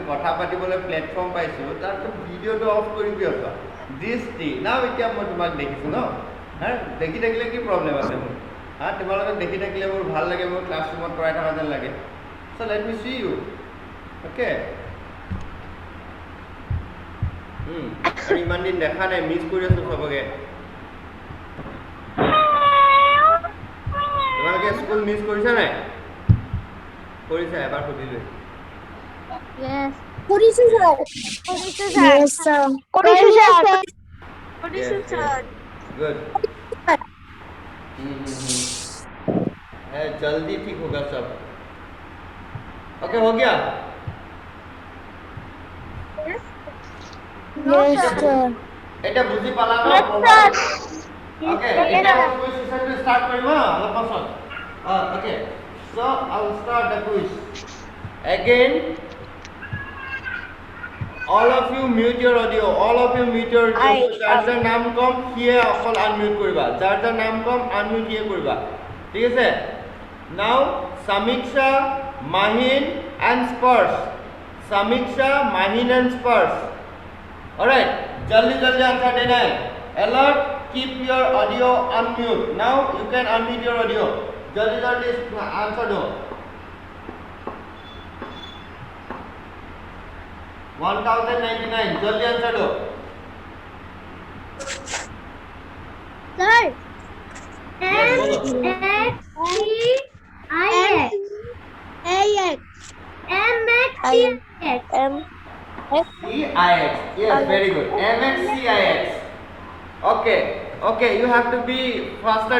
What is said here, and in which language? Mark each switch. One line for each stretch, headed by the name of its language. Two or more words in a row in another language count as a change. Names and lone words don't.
Assamese: কথা পাতিবলৈ প্লেটফৰ্ম পাইছোঁ তাৰপিছত ভিডিঅ'টো অফ কৰি কিয় থোৱা দৃষ্টি নাও এতিয়া মই তোমাক দেখিছোঁ ন দেখি থাকিলে কি প্ৰব্লেম আছে মোৰ তোমালোকক দেখি থাকিলে মোৰ ভাল লাগে মোৰ ক্লাছৰুমত পঢ়াই থকা যেন লাগে
English: so let me see you okay
Assamese: আৰু ইমান দিন দেখা নাই মিছ কৰি আছোঁ চবকে তোমালোকে স্কুল মিছ কৰিছা নাই কৰিছা এবাৰ সুধিলোঁ
English: Yes. Kurisu, sir. Kurisu, sir. Yes, sir. Kurisu, sir. Kurisu, sir.
Hindi: गुड जल्दी ठीक होगा सब ओके हो गया
English: Yes, sir.
Assamese: এটা বুঝি পালা না ওকে এটা
English: quiz sessionটো
Assamese: স্টার্ট কৰিম অলপ পাছত
English: okay so I will start the quiz again all of you mute your audio all of you mute your audio
Assamese: যাৰ যাৰ নাম কম সিয়ে অকল আনমিউট কৰিবা যাৰ যাৰ নাম কম আনমিউট সিয়ে কৰিবা ঠিক আছে নাও সামিক্ষা মাহিন এন্ড স্পার্শ সামিক্ষা মাহিন এন্ড স্পার্শ অলরাইট
Hindi: जल्दी जल्दी आंसर देना है
English: alert keep your audio unmute now you can unmute your audio
Hindi: जल्दी जल्दी आंसर दो 1099 जल्दी आंसर दो
English: Sir. CIX yes very good MXCIX okay okay you have to be faster